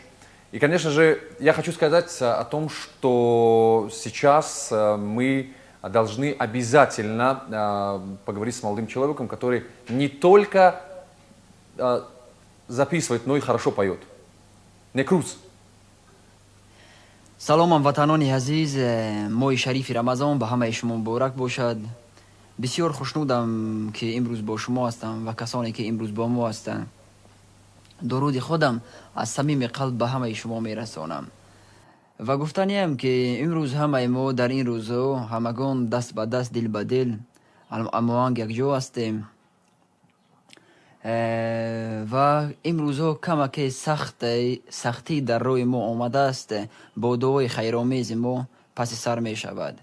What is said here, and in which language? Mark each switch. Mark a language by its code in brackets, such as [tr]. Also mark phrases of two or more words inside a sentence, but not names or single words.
[ru] И, конечно же, я хочу сказать о том, что сейчас мы должны обязательно поговорить с молодым человеком, который не только записывает, но и хорошо поет. Некруз. [tg] سلام وطنانی عزیز، ماه شریف رمضان به همه شما مبارک باشد. بسیار خوشنودم که امروز با شما هستم و کسانی که امروز با ما هستند. درود خودم از صمیم قلب به همه شما میرسانم و گفتنیم که امروز همه ما در این روزها همگان دست به دست، دل به دل، هماهنگ یک جا هستیم و امروزها کمک سختی در روی ما آمده است با دعای خیرآمیز ما پس سر می شود.